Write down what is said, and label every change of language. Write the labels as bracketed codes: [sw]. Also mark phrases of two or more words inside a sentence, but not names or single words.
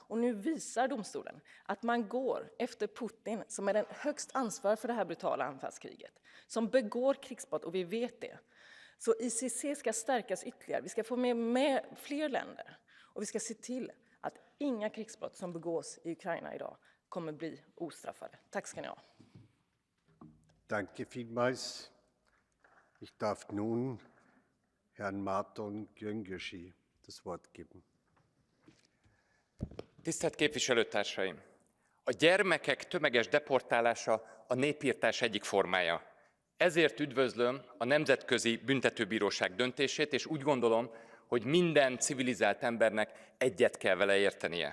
[sv] Och nu visar domstolen att man går efter Putin, som är den högst ansvarig för det här brutala anfallskriget. Som begår krigsbrott, och vi vet det. Så ICC ska stärkas ytterligare. Vi ska få med fler länder. Och vi ska se till att inga krigsbrott som begås i Ukraina idag kommer bli ostraffade. Tack ska ni ha. [de] Danke vielmals. Ich darf nun Herrn Márton Gyöngyösi das Wort geben. [hu] Tisztelt képviselőtársaim! A gyermekek tömeges deportálása a népirtás egyik formája. Ezért üdvözlöm a Nemzetközi Büntetőbíróság döntését, és úgy gondolom, hogy minden civilizált embernek egyet kell vele értenie.